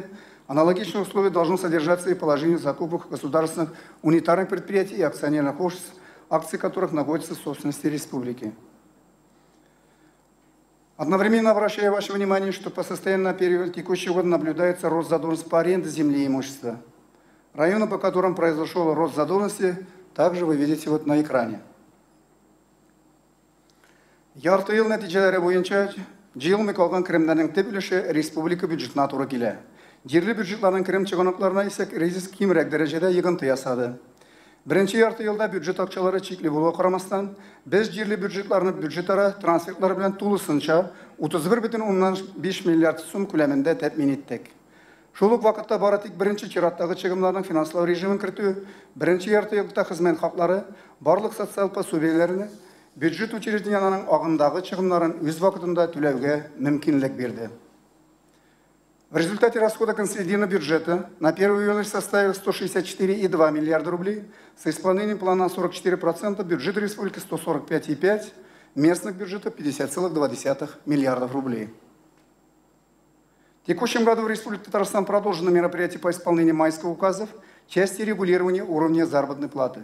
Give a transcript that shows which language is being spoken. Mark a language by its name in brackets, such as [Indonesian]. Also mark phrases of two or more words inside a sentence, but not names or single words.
[Russian] Аналогичные условия должны содержаться и положение закупок государственных унитарных предприятий и акционерных обществ, акции которых находятся в собственности республики. Одновременно обращаю ваше внимание, что по состоянию на период текущего года наблюдается рост задолженности по аренде земли и имущества. Районы, по которым произошел рост задолженности, также вы видите вот на экране. [Tatar] Ярты ел нәтижеләре буенча җыелмый калган керемнәрнең төп өлеше республика бюджетына туры килә. Җирле бюджетларның керем чыганакларына исә кризис кимрәк дәрәҗәдә йогынты ясады. Беренче ярты елда бюджет акчалары чикле булуга карамастан, без җирле бюджетларны бюджетара трансфертлар белән тулысынча 31,5 миллиард сум күләмендә тәэмин иттек. Шул ук вакытта бары тик беренче чираттагы чыгымнарның финанслау режимын кертү, беренче ярты елда хезмәт хаклары, барлык социаль пособиеләрне бюджет учрежденияларының агымдагы чыгымнарын үз вакытында түләүгә мөмкинлек бирде. [Russian] В результате расхода консолидированного бюджета на 1 июля составил 164,2 миллиарда рублей, с исполнением плана 44%, бюджет республики 145,5, местных бюджетов 50,2 миллиардов рублей. В текущем году в Республике Татарстан продолжено мероприятие по исполнению майских указов в части регулирования уровня заработной платы.